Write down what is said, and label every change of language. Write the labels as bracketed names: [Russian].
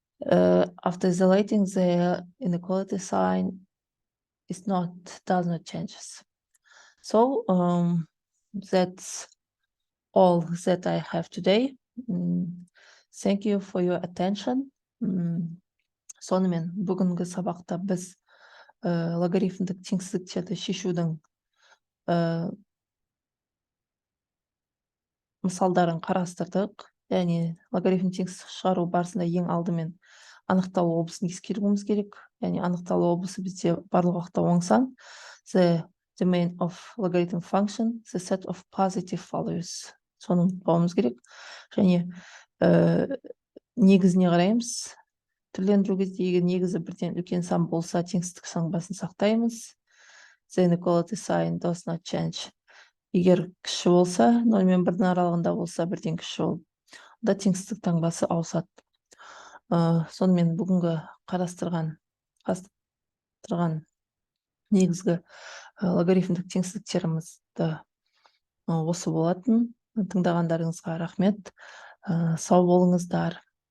[English] After isolating, the inequality sign does not change. So that's all that I have today. Thank you for your attention. [Kazakh] Сонымен бүгінгі сабақта біз логарифмдік теңсіздіктерді шешудің мысалдарын қарастырдық. Яғни логарифм теңсіздік шығару барысында ең алдымен анықталу облысын ескеруіміз керек. Яғни анықталу облысы бізде барлық уақытта оң сан. [English] The domain of logarithm function, the set of positive values. [Kazakh] Соны ұмытпауымыз керек. Және негізіне қараймыз. Түрлендіру кезде егер негізі бірден үлкен сан болса, теңсіздік саңбасын сақтаймыз. [English] The inequality sign does not change. [Kazakh] Егер кіші болса, 0 мен 1-дің аралығында болса, бірден кіші ол. Да теңсіздік таңбасы ауысады. Сонымен бүгінгі қарастырған негізгі логарифмдік теңсіздіктерімізді осы болатын. Тыңдағандарыңызға рахмет. Сау болыңыздар.